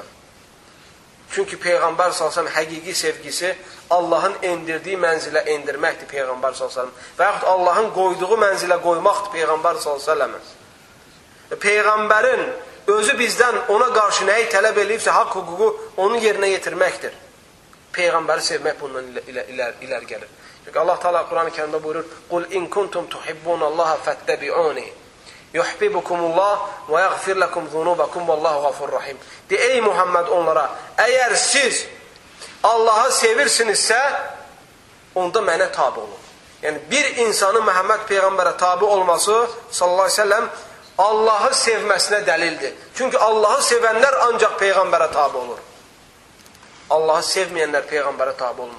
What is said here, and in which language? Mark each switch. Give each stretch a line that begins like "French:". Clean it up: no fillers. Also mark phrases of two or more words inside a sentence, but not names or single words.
Azerbaijani: Çünki Peyğəmbər s.ə.v həqiqi sevgisi Allahın endirdiyi mənzilə endirməkdir Peyğəmbər s.ə.v və yaxud Allahın qoyduğu mənzilə qoymaqdır Peyğəmbər s.ə.v. Peyğəmbərin özü bizdən ona qarşı nəyi tələb edibsə, haqq hüququ onun yerinə yetirməkdir. Peyğəmbəri sevmək bundan iləri gəlir. Çünki Allah Teala Quran-ı Kərimdə buyurur,
Arabic: قل إن كنتم تحبون الله فاتبعوني يحببكم الله ويغفر لكم ذنوبكم والله غفور رحيم.
Azerbaijani: De, ey Muhammed onlara, əgər siz Allah'ı sevirsinizsə, onda mənə tabi olun. Yəni, bir insanın Məhəmməd Peyğəmbərə tabi olması,
Arabic: صلى الله عليه وسلم,
Azerbaijani: Allah'ı sevməsinə dəlildir. Çünki Allah'ı sevənlər ancaq Peyğəmbərə tabi olur. Allah'ı sevməyənlər Peyğəmbərə tabi olmur.